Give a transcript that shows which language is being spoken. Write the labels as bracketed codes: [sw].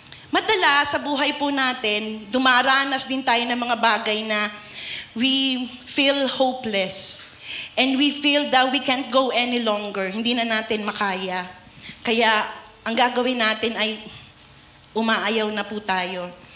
[tl] Madalas sa buhay po natin, dumaranas din tayo ng mga bagay na [en] we feel hopeless. And we feel that we can't go any longer. [tl] Hindi na natin makaya. Kaya ang gagawin natin ay umaayaw na po tayo.